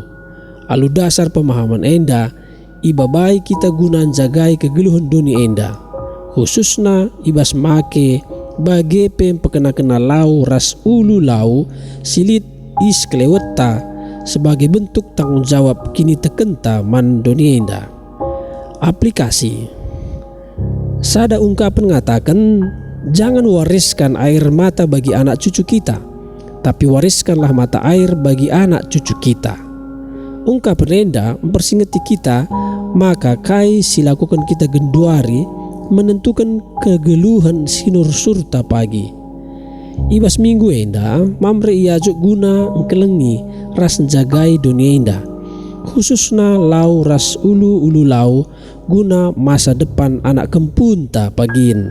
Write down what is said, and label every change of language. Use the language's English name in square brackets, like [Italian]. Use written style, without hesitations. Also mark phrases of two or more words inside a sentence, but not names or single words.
[Batak Karo] Alu dasar pemahaman enda ibabai kita gunan jagai kegeluhan dunia enda. Khususna ibas make bage pempekena-kena lau ras ulu lau silit is keleweta [Indonesian] sebagai bentuk tanggung jawab [Batak Karo] kini tekenta man dunia indah. Aplikasi sada ungkapan ngatakan [Indonesian] jangan wariskan air mata bagi anak cucu kita, tapi wariskanlah mata air bagi anak cucu kita. [Batak Karo] Ungkapan enda mempersingati kita maka kai silakukan kita genduari menentukan kegeluhan sinur surta pagi. Ibas minggu enda mamre iajuk guna engkelengi ras jagai dunia indah. Khususna lau ras ulu lau guna [Indonesian] masa depan [Batak Karo] anak kempunta pagin.